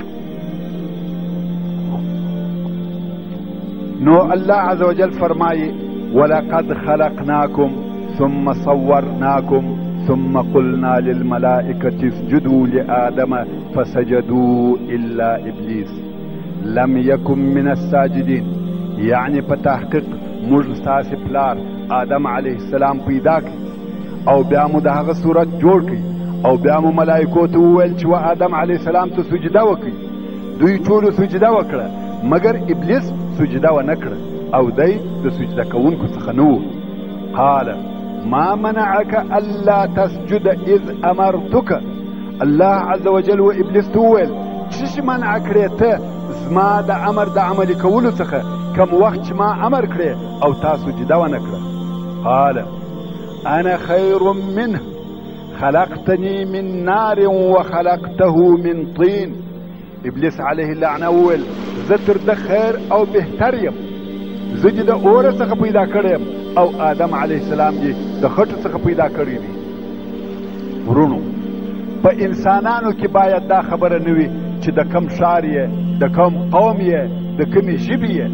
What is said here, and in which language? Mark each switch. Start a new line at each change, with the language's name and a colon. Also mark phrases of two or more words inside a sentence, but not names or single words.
Pashto: نو الله عز وجل فرمائي
Arabic: ولقد خلقناكم ثم صورناكم ثم قلنا للملائكة اسجدوا لآدم فسجدوا إلا إبليس لم يكن من الساجدين.
Pashto: يعني په تحقیق موږ ستاسې پلار آدم
Arabic: علیه السلام
Pashto: پیدا کړ او بیا مو د هغه صورت جوړ کړ او بیا مو ملایکو ته وویل چې آدم
Arabic: علیه السلام
Pashto: ته سجده وکړي. دوی ټولو سجده وکړه مګر ابلیس سجده ونه کړه او دی د سجده کوونکو څخه نه و.
Arabic: قال ما منعك الا تسجد اذ امرتك.
Pashto: الله
Arabic: عز وجل
Pashto: و ابلیس ته وویل څه منع کړې ته زما د امر د عملي کولو څخه کم وخت چې ما امر کړې او تا سجده ونه کړه.
Arabic: قال انا خير منه خلقتني من نار وخلقته من طين.
Pashto: ابلیس
Arabic: علیه اللعنه
Pashto: وویل زه تر ده خیر او بهتر یم، زه دې د اوره څخه پیدا کړی یم او آدم
Arabic: علیه السلام
Pashto: دې د خټو څخه پیدا کړی دی. ورونو په انسانانو کې باید دا خبره نه وي چې د کم ښار یې، د کم قوم یې، د کمې ژبې یې.